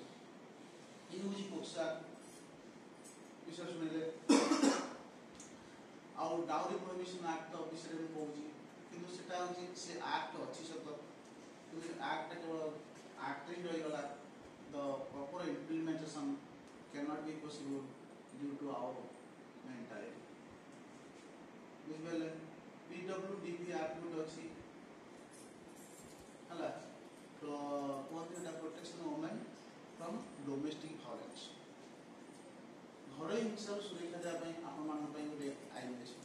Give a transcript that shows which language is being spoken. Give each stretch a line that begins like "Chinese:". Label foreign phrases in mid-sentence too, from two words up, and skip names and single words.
Odia: ଇଏ ହେଉଛି ପୋକ୍ସୋ ବିଷୟ ଶୁଣିଲେ। ଆଉ
English: dowry prohibition act
Odia: ବିଷୟରେ ମୁଁ କହୁଛି, କିନ୍ତୁ ସେଟା ହେଉଛି ସେ ଆକ୍ଟ ଅଛି ସତ, କିନ୍ତୁ ଆକ୍ଟଟା କେବଳ ଆକ୍ଟରେ ହିଁ ରହିଗଲା।
English: the proper implementation cannot be possible due to our mentality,
Odia: ବୁଝିପାରିଲେ? PWDB ଆକ୍ଟ ଗୋଟେ ଅଛି ହେଲା, ତ କୁହନ୍ତି ଏଟା
English: protection of women from domestic violence,
Odia: ଘରୋଇ ହିଂସାରୁ ସୁରକ୍ଷା ଦେବା ପାଇଁ ଆପଣମାନଙ୍କ ପାଇଁ ଗୋଟେ ଆଇନ ଅଛି।